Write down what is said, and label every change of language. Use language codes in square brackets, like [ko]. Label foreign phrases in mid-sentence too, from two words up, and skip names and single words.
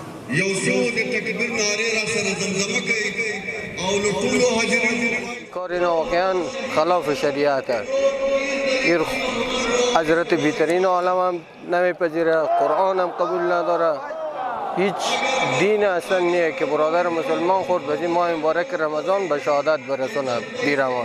[ps] یو څو د تکبیر نارې را سره زمزمه کوي او له ټولو حاضرینو [fa] کار اینا واقعا خلاف شریعت است. این حضرت بهترین عالم هم نمیپذیره، قرآن هم قبول نداره، هیچ دین اصلا نیه که برادر مسلمان خود به این ماه مبارک رمضان به شهادت برسونه بیروانه.